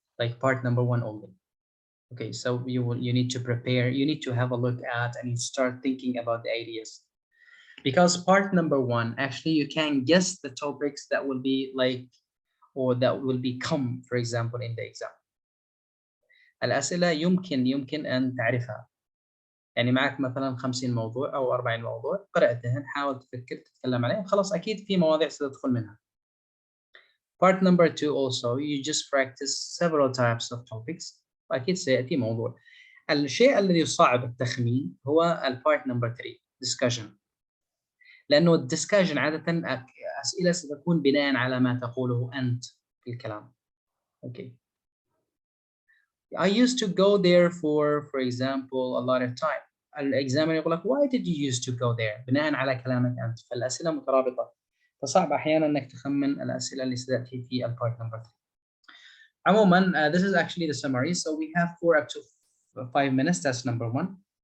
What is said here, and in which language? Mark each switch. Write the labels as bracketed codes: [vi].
[en] like part number one only. Okay, so you need to prepare, you need to have a look at and you start thinking about the ideas. Because part number one, actually you can guess the topics that will be like, or that will become, for example, in the exam. [ar] الأسئلة يمكن أن تعرفها. يعني معك مثلا 50 موضوع أو 40 موضوع قرأتهن، حاول تفكر تتكلم عليهم، خلاص أكيد في مواضيع ستدخل منها. [en] Part number two also, you just practice several types of topics. [ar] أكيد سيأتي موضوع. الشيء الذي يصعب التخمين هو البارت نمبر 3 discussion. لأنه الدiscussion عادة أسئلة ستكون بناء على ما تقوله أنت في الكلام. [en] Okay. I used to go there for example a lot of time. [ar] الإكزامينر يقول لك [en] why did you used to go there [ar] بناء على كلامك أنت. فالأسئلة مترابطة، فصعب أحيانا أنك تخمن الأسئلة اللي ستأتي في البارت نمبر 3. عموما [en] this is actually the summary. So we have 4 up to 5 minutes. That's number one.